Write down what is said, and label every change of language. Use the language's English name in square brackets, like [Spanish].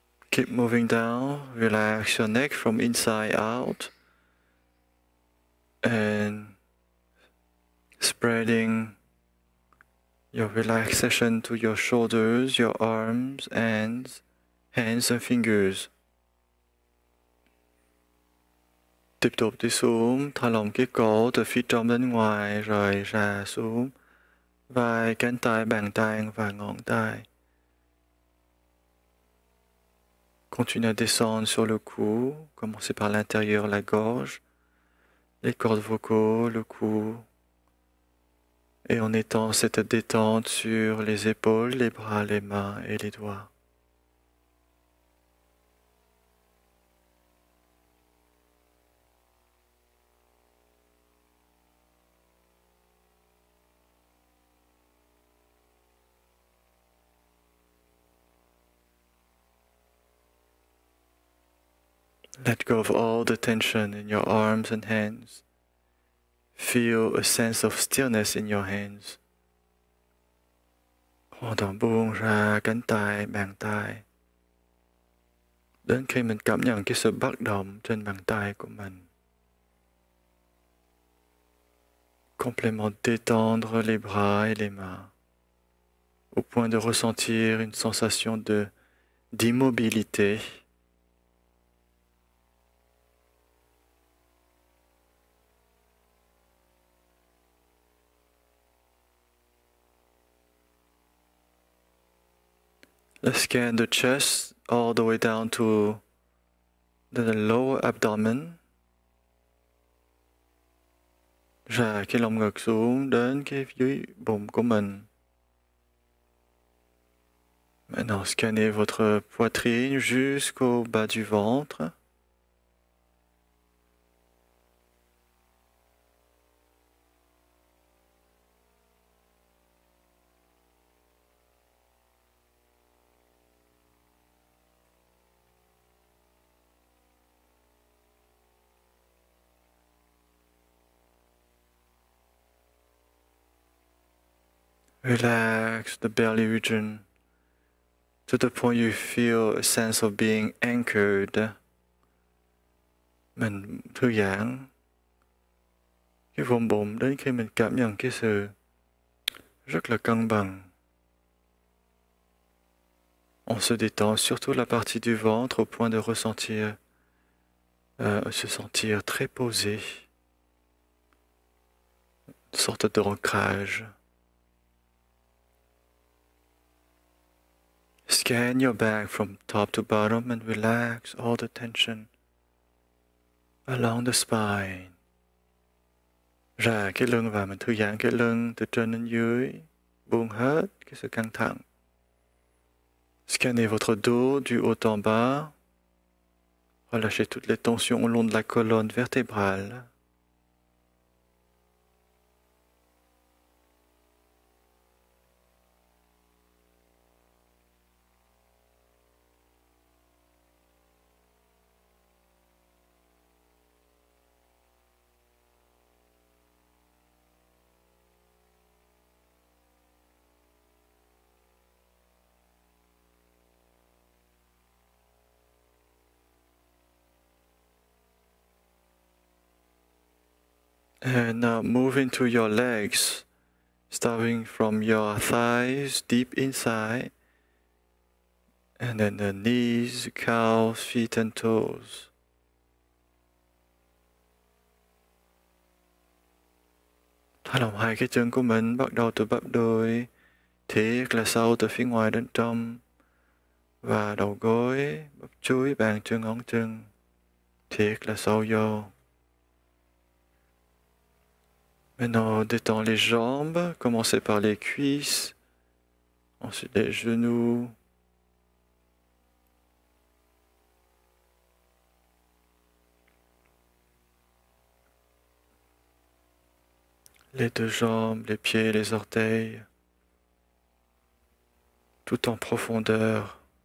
[English] Keep moving down, relax your neck from inside out and spreading your relaxation to your shoulders, your arms, hands and fingers. [Vietnamese] Tiếp tục đi xuống, thả lỏng cái cổ từ phía trong đến ngoài rồi ra xuống vai, cánh tay, bàn tay và ngón tay. [French] Continuez à descendre sur le cou, commencez par l'intérieur, la gorge, les cordes vocaux, le cou, et en étant cette détente sur les épaules, les bras, les mains et les doigts. [English] Let go of all the tension in your arms and hands. Feel a sense of stillness in your hands. [Vietnamese] Hoàn toàn buông ra cánh tay, bàn tay. Đến khi mình cảm nhận cái sự bất động trên bàn tay của mình. [French] Complètement détendre les bras et les mains. Au point de ressentir une sensation d'immobilité. [English] Let's scan the chest all the way down to the lower abdomen. [Vietnamese] Rã cái lồng ngực xuống đến cái dưới bụng của mình. [French] Maintenant, scannez votre poitrine jusqu'au bas du ventre. [English] Relax the belly region to the point you feel a sense of being anchored. [Vietnamese] Mình thư giãn cái vùng bụng đến khi mình cảm nhận cái sự rất là cân bằng. [French] On se détend surtout la partie du ventre au point de ressentir, se sentir très posé, une sorte d'ancrage. [English] Scan your back from top to bottom and relax all the tension along the spine. [Vietnamese] Ra cái lưng và mình thư giãn cái lưng từ trên đến dưới, buông hết cái sự căng thẳng. [French] Scannez votre dos du haut en bas. Relâchez toutes les tensions au long de la colonne vertébrale. [English] And now move into your legs, starting from your thighs deep inside, and then the knees, calves, feet and toes. [Vietnamese] Thả lỏng hai cái chân của mình, bắt đầu từ bắp đùi, thiệt là sâu từ phía ngoài đến trong, và đầu gối, bắp chuối, bàn chân, ngón chân, thiệt là sâu vô. [French] Maintenant, détends les jambes, commencez par les cuisses, ensuite les genoux, les deux jambes, les pieds, les orteils, tout en profondeur.